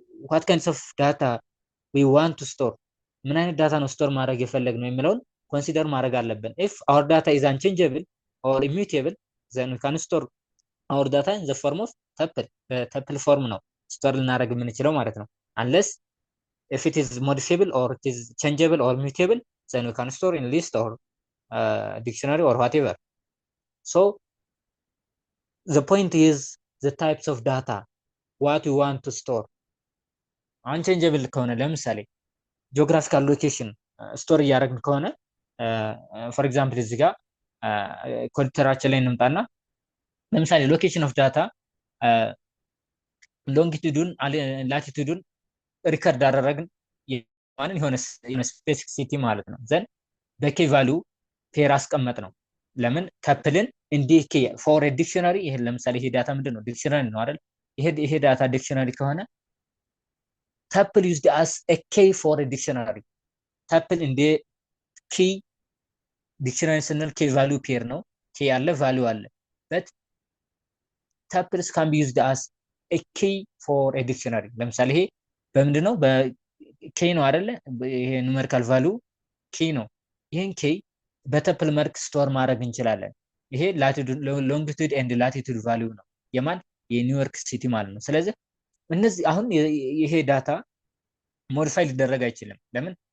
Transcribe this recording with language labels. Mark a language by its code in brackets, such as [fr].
[en] what kinds of data we want to store [am] ምን አይነት ዳታ ነው ስቶር ማድረግ የፈለግነው የሚለውን ኮንሲደር ማድረግ አለብን። [en] if our data is unchangeable or immutable then we can store our data in the form of tuple [am] በtuple ፎርም ነው ስቶር ልናደርግ የምንችለው ማለት ነው። [en] unless if it is modifiable or it is changeable or mutable then we can store in list or dictionary or whatever. So the point is the types of data what you want to store. [am] unchangeable ከሆነ ለምሳሌ ጂኦግራፊካል ሎኬሽን ስቶር እያደረግን ከሆነ ፎር ኤግዛምፕል እዚህ ጋር ኮምፒውተራችን ላይ እንምጣና ለምሳሌ ሎኬሽን ኦፍ ዳታ ሎንጊቱዱን ላቲቱዱን ሪከርድ አደረግን ማለት የሆነ ስፔሲፊክ ሲቲ ማለት ነው። ዘን በኬ ቫልዩ ፔር አስቀመጥ ነው። ለምን ተፕልን እንደ ኬ ፎር ዲክሽነሪ ይሄ ለምሳሌ ይሄ ዳታ ምንድነው? ዲክሽነሪ ነው አይደል? ይሄ ዳታ ዲክሽነሪ ከሆነ [en] tuple used as a key for a dictionary. [am] tuple እንደ ኪ ዲክሽነሪ ስንል ኬ ቫልዩ ፔር ነው። ኬ አለ ቫልዩ አለ [en] but tuples can be used as a key for a dictionary. [am] ለምሳሌ ይሄ በምንድነው? በኬ ነው አይደለ? ይሄ ኑሜሪካል ቫልዩ ኬ ነው። ይሄን ኬ በተፕል መልክ ስቶር ማድረግ እንችላለን። ይሄ ሎንጊቱድ ኤንድ ላቲቱድ ቫልዩ ነው የማን የኒውዮርክ ሲቲ ማለት ነው። ስለዚህ እነዚህ አሁን ይሄ ዳታ ሞዲፋይ ሊደረግ አይችልም። ለምን?